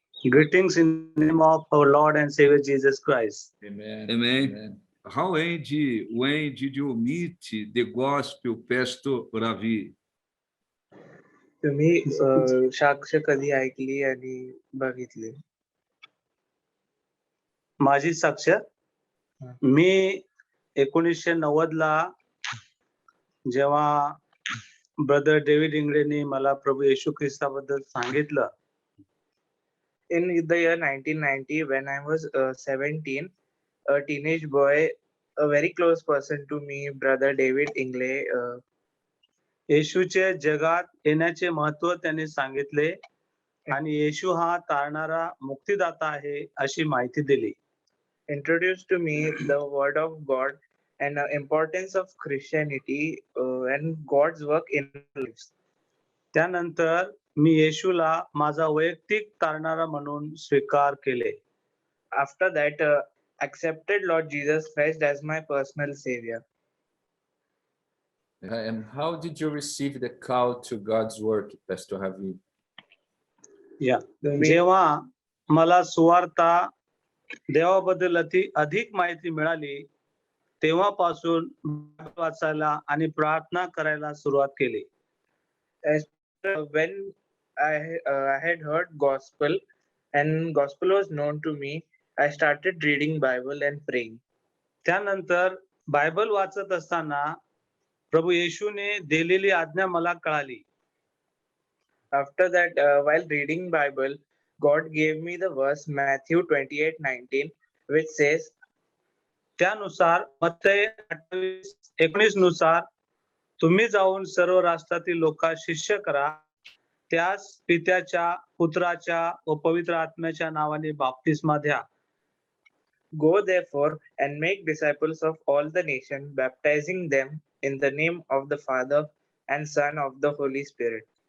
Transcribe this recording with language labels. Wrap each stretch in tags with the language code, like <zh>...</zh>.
<en>Greetings in the name of our Lord and Savior Jesus Christ. Amen. Amen. When did you meet the gospel, Pastor Ravi?</en> <mr>तुम्ही साक्ष कधी ऐकली आणि बघितली? माझी साक्ष मी 1990 ला जेव्हा ब्रदर डेव्हिड इंगळेंनी मला प्रभू येशू ख्रिस्ताबद्दल सांगितलं,</mr> <en>In the year 1990, when I was 17, a teenage boy, a very close person to me, brother David Ingle,</en> <mr>येशूचे जगात येण्याचे महत्व त्यांनी सांगितले आणि येशू हा तारणारा मुक्तिदाता आहे अशी माहिती दिली.</mr> <en>introduced to me the word of God and the importance of Christianity and God's work in our lives.</en> <mr>त्यानंतर मी येशूला माझा वैयक्तिक तारणारा म्हणून स्वीकार केले.</mr> <en>After that, accepted Lord Jesus Christ as my personal Savior. And how did you receive the call to God's work, Pastor Ravi?</en> <mr>या तुम्ही जेव्हा मला सुवार्ता देवाबद्दल अधिक माहिती मिळाली तेव्हापासून बायबल वाचायला आणि प्रार्थना करायला सुरुवात केली.</mr> <en>as when I had heard gospel and gospel was known to me, I started reading Bible and praying.</en> <mr>त्यानंतर बायबल वाचत असताना प्रभू येशूने दिलेली आज्ञा मला कळाली.</mr> <en>After that, while reading Bible, God gave me the verse Matthew 28:19, which says,</en> <mr>त्यानुसार मत्तई 28:19 नुसार तुम्ही जाऊन सर्व राष्ट्रातील लोकांना शिष्य करा, त्यास पित्याच्या, पुत्राच्या व पवित्र आत्म्याच्या नावाने बाप्तिस्मा द्या.</mr> <en>Go therefore and make disciples of all the nations, baptizing them in the name of the Father and Son of the Holy Spirit.</en>